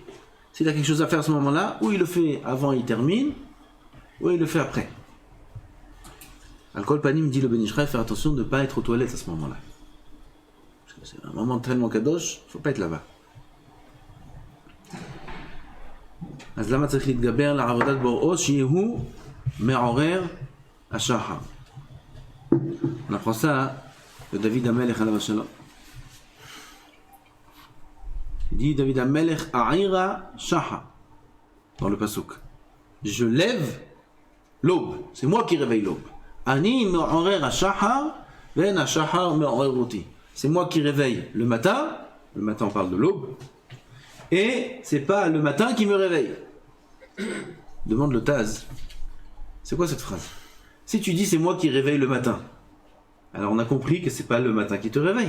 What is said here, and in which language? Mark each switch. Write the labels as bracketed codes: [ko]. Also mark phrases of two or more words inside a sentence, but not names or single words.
[fr] S'il a quelque chose à faire à ce moment-là, ou il le fait avant il termine, ou il le fait après. [he] על כל פנים [fr] dit le Ben Ishraï, faire attention de ne pas être aux toilettes à ce moment-là. Parce que c'est un moment tellement kadosh, il ne faut pas être là-bas. [he] אז למה צריך להתגבר לעבודת בוראו שיהו מעורר השחר? [fr] On apprend ça de David Amelech [he] עליו השלום. [fr] Il dit David Amelech [he] אעירה שחר [fr] dans le pasuk. Je lève l'aube, c'est moi qui réveille l'aube. [he] אני מעורר השחר ואין השחר מעורר אותי. [fr] C'est moi qui réveille le matin on parle de l'aube, et c'est pas le matin qui me réveille. Demande le Taz. C'est quoi cette phrase? Si tu dis c'est moi qui réveille le matin, alors on a compris que c'est pas le matin qui te réveille.